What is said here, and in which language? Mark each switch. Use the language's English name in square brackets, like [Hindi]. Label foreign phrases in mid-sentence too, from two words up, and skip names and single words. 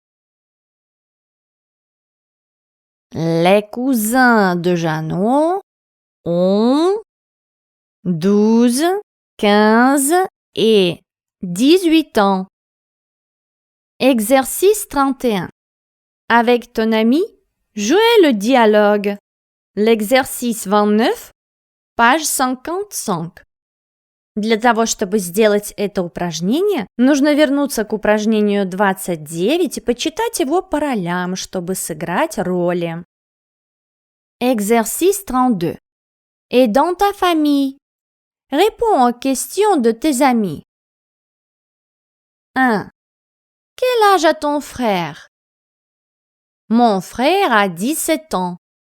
[French] Les cousins de Jeannot ont 12, 15 et 18 ans. Exercice 31. Avec ton ami, jouez le dialogue. L'exercice 29, page 55. [Russian] Для того, чтобы сделать это упражнение, нужно вернуться к упражнению 29 и почитать его по ролям, чтобы сыграть роли. [French] Exercice 32. Et dans ta famille? Réponds aux questions de tes amis. 1. Quel âge a ton frère? Mon frère a 17 ans.